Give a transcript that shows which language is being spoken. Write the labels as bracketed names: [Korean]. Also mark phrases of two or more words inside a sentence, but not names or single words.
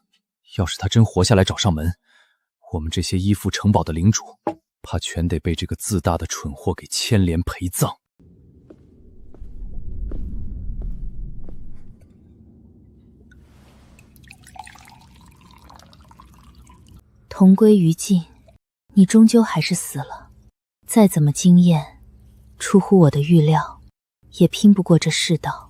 [Chinese] 要是他真活下來找上門，我們這些依附城堡的領主，怕全得被這個自大的蠢貨給牽連陪葬。同歸於盡，你終究還是死了。再怎麼驚豔，出乎我的預料，也拼不過這世道。